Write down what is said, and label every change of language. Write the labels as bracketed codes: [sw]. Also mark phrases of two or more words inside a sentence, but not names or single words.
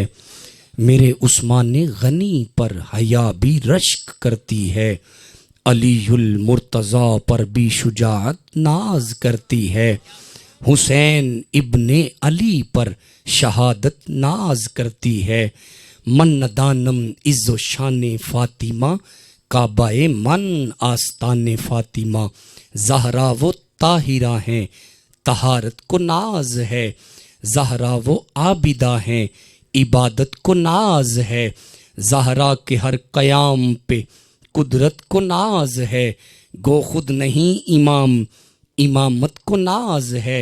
[ur] میرے عثمان غنی پر حیا بھی رشک کرتی ہے، علی المرتضی پر بھی شجاعت ناز کرتی ہے. حسین ابن علی پر شہادت ناز کرتی ہے. [fa] من دانم عز و شان فاطمہ کعبہ من آستان فاطمہ. [ur] زہرا وہ طاہرہ ہیں طہارت کو ناز ہے، زہرا وہ عابدہ ہیں عبادت کو ناز ہے. زہرا کے ہر قیام پہ قدرت کو ناز ہے، گو خود نہیں امام امامت کو ناز ہے.